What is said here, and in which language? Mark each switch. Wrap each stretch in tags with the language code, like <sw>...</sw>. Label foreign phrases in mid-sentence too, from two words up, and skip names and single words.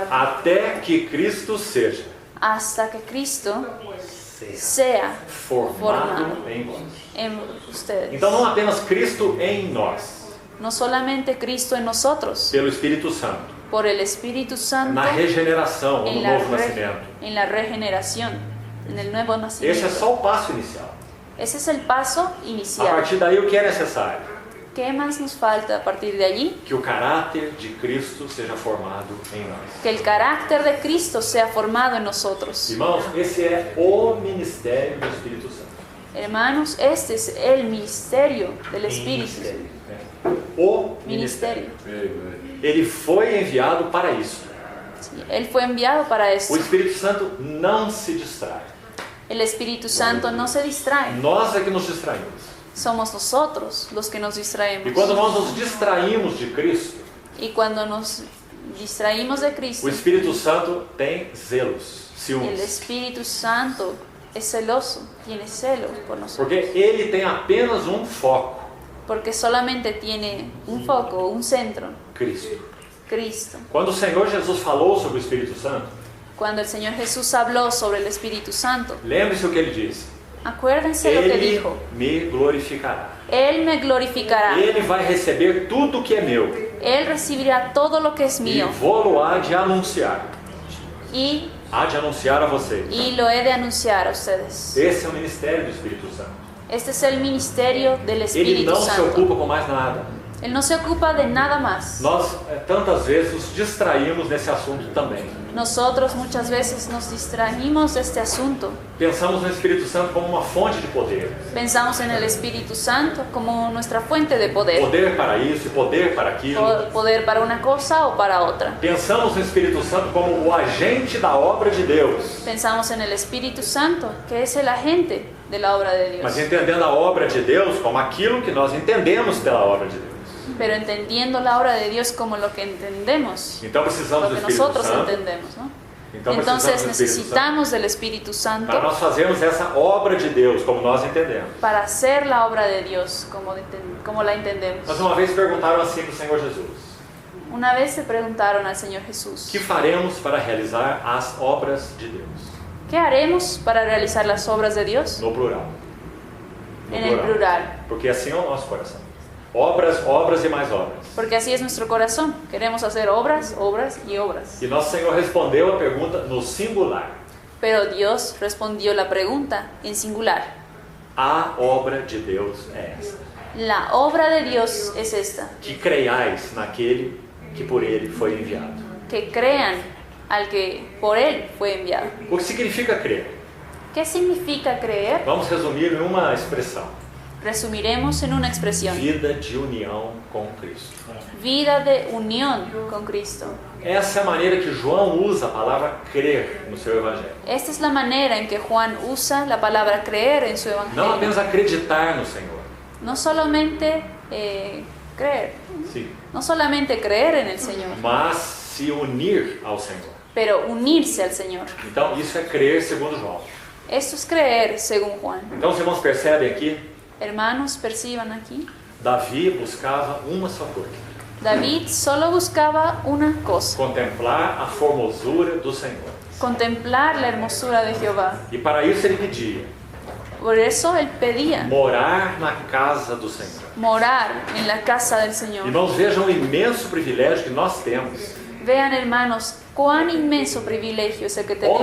<pt>Até que Cristo seja</pt> <es>hasta que Cristo sea</es> <pt>formado em vós.</pt> <es>en ustedes.</es> <pt>Então não apenas Cristo em nós,</pt> <es>No solamente Cristo en nosotros,</es> <pt>pelo Espírito Santo,</pt> <es>por el Espíritu Santo,</es> <pt>na regeneração ou no</pt> <es>en la,</es> <pt>novo nascimento.</pt> <es>en la regeneración, en el nuevo</es> <pt>Esse é</pt> <es>nacimiento.</es> <pt>só o passo inicial.</pt> <es>Ese es el paso</es> <pt>A</pt> <es>inicial.</es> <pt>partir daí, o que é necessário?</pt> <es>¿Qué más nos falta a partir de allí?</es> <pt>Que o caráter de Cristo seja formado em nós.</pt> <es>Que el carácter de Cristo sea formado en nosotros.</es> <pt>Irmãos, esse é o ministério do Espírito Santo.</pt> <es>Hermanos, este es el ministerio del Espíritu.</es> <pt>Ministério, né? O ministério. Ele foi enviado para isso.</pt> <es>Sí, Él fue enviado para</es> <pt>O</pt> <es>esto.</es> <pt>Espírito Santo não se distrai.</pt> <es>El Espíritu Santo no se distrae.</es> <pt>Nós é que nos distraímos.</pt> <es>Somos nosotros los que nos</es> <pt>E</pt> <es>distraemos.</es> <pt>quando nós nos distraímos de Cristo,</pt> <es>Y cuando nos distraímos de Cristo,</es> <pt>o Espírito Santo tem zelos,</pt> <es>el</es> <pt>ciúmes.</pt> <es>Espíritu Santo es celoso, tiene celos por nosotros.</es> <pt>Porque ele tem apenas um foco,</pt> <es>Porque solamente tiene un foco, un centro,</es> <pt>Cristo.</pt> <es>Cristo.</es> <pt>Quando o Senhor Jesus falou sobre o Espírito Santo,</pt> <es>Cuando el Señor Jesús habló sobre el Espíritu Santo,</es> <pt>lembre-se o que ele disse.</pt> <es>acuérdense lo que</es> <pt>Ele</pt> <es>dijo.</es> <pt>me glorificará.</pt> <es>Él me glorificará.</es> <pt>Ele vai receber tudo que é meu</pt> <es>Él recibirá todo lo que es</es> <pt>e</pt> <es>mío.</es> <pt>vou-lo há de anunciar.</pt> <es>Y</es> <pt>Há de anunciar a vocês.</pt> <es>lo he de anunciar a ustedes.</es> <pt>Esse é o ministério do Espírito Santo.</pt> <es>Este es el ministerio del</es> <pt>Ele</pt> <es>Espíritu</es> <pt>não se</pt> <es>Santo.</es> <pt>ocupa com mais nada.</pt> <es>Él no se ocupa de nada más.</es> <pt>Nós tantas vezes nos distraímos nesse assunto também.</pt> <es>Nosotros muchas veces nos distraímos de este asunto.</es> <pt>Pensamos no Espírito Santo como uma fonte de poder.</pt> <es>Pensamos en el Espíritu Santo como nuestra fuente de poder.</es> <pt>Poder para isso e poder para aquilo.</pt> <es>Poder para una cosa o para otra.</es> <pt>Pensamos no Espírito Santo como o agente da obra de Deus.</pt> <es>Pensamos en el Espíritu Santo, que es el agente de la obra de Dios.</es> <pt>Mas entendendo a obra de Deus como aquilo que nós entendemos pela obra de Deus.</pt> <es>Pero entendiendo la obra de Dios como lo que entendemos,</es> <pt>Então precisamos</pt> <es>lo</es> <pt>do</pt> <es>que</es> <pt>Espírito</pt> <es>nosotros</es> <pt>Santo.</pt> <es>entendemos, ¿no?</es> <pt>Então</pt> <es>Entonces</es> <pt>precisamos do Espírito Santo</pt> <es>necesitamos del Espíritu Santo</es> <pt>para nós fazermos essa obra de Deus como nós entendemos.</pt> <es>para hacer la obra de Dios como la entendemos.</es> <pt>Mas uma vez perguntaram assim para o Senhor Jesus:</pt> <es>Una vez se preguntaron al Señor Jesús,</es> <pt>que faremos para realizar as obras de Deus?</pt> <es>¿qué haremos para realizar las obras de Dios?</es> <pt>No plural. No</pt> <es>En el plural.</es> <pt>Porque assim é o nosso coração. Obras, obras e mais obras.</pt> <es>Porque así es nuestro corazón. Queremos hacer obras, obras y obras.</es> <pt>E nosso Senhor respondeu a pergunta no singular.</pt> <es>Pero Dios respondió la pregunta en singular.</es> <pt>A obra de Deus é esta:</pt> <es>La obra de Dios es esta,</es> <pt>que creiais naquele que por ele foi enviado.</pt> <es>que crean al que por Él fue enviado.</es> <pt>O que significa crer?</pt> <es>¿Qué significa creer?</es> <pt>Vamos resumir em uma expressão:</pt> <es>Resumiremos en una expresión.</es> <pt>vida de união com Cristo.</pt> <es>Vida de unión con Cristo.</es> <pt>Essa é a maneira que João usa a palavra crer no seu evangelho.</pt> <es>Esta es la manera en que Juan usa la palabra creer en su</es> <pt>Não</pt> <es>evangelio.</es> <pt>apenas acreditar no Senhor.</pt> <es>No solamente creer,</es> <pt>Sim.</pt> <es>no solamente creer en el Señor,</es> <pt>Mas se unir ao Senhor.</pt> <es>pero unirse al Señor.</es> <pt>Então isso é crer segundo João.</pt> <es>Esto es creer según Juan.</es> <pt>Então os irmãos percebem aqui,</pt> <es>Hermanos, perciban aquí.</es> <pt>Davi buscava uma só coisa:</pt> <es>David solo buscaba una cosa,</es> <pt>contemplar a formosura do Senhor.</pt> <es>contemplar la hermosura de Jehová.</es> <pt>E para isso ele pedia</pt> <es>Por eso él pedía</es> <pt>morar na casa do Senhor.</pt> <es>morar en la casa del Señor.</es> <pt>Irmãos, vejam o imenso privilégio que nós temos.</pt> <es>Vean, hermanos, cuán inmenso privilegio es el que tenemos.</es>